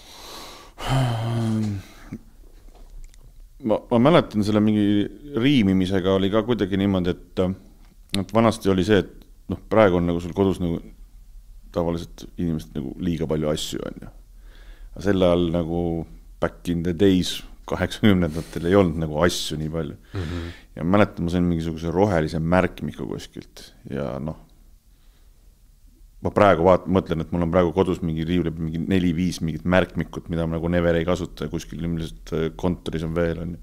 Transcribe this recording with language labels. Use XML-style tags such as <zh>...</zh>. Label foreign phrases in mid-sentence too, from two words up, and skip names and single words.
<et>Ma mäletan selle mingi riimimisega oli ka kuidagi niimoodi, et vanasti oli see, et praegu on nagu sul kodus nagu tavaliselt inimesed nagu liiga palju asju on ju. Aga selle all nagu</et> <en>back in the days</en> <et>80-ndatel ei olnud nagu asju nii palju. Ja mäletan, ma sain mingisuguse rohelise märkmiku kuskilt ja ma praegu mõtlen, et mul on praegu kodus mingi riiuli mingi 4-5 mingit märkmikut, mida ma nagu never ei kasuta ja kuskil ilmselt kontoris on veel on.</et>